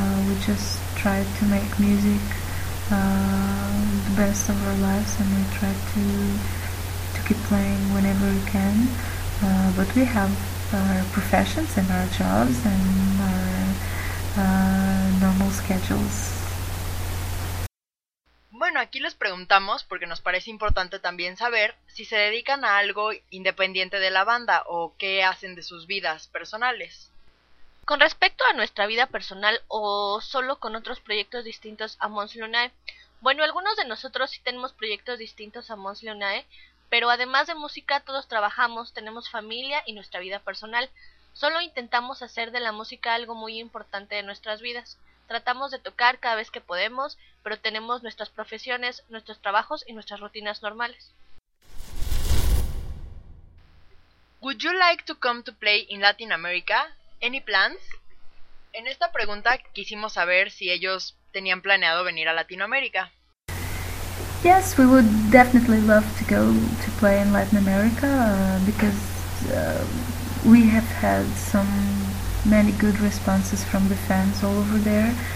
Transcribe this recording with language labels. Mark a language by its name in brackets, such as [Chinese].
[English] We just try to make music the best of our lives, and we try to keep playing whenever we can. But we have our professions and our jobs and our normal schedules. [Spanish] Bueno, aquí les preguntamos porque nos parece importante también saber si se dedican a algo independiente de la banda o qué hacen de sus vidas personales. Con respecto a nuestra vida personal o solo con otros proyectos distintos a Mons Lunae, bueno, algunos de nosotros sí tenemos proyectos distintos a Mons Lunae, pero además de música, todos trabajamos, tenemos familia y nuestra vida personal. Solo intentamos hacer de la música algo muy importante de nuestras vidas. Tratamos de tocar cada vez que podemos, pero tenemos nuestras profesiones, nuestros trabajos y nuestras rutinas normales. [English] Would you like to come to play in Latin America? Any plans? [Spanish] En esta pregunta quisimos saber si ellos tenían planeado venir a Latinoamérica. [English] Yes, we would definitely love to go to play in Latin America because we have had some many good responses from the fans all over there.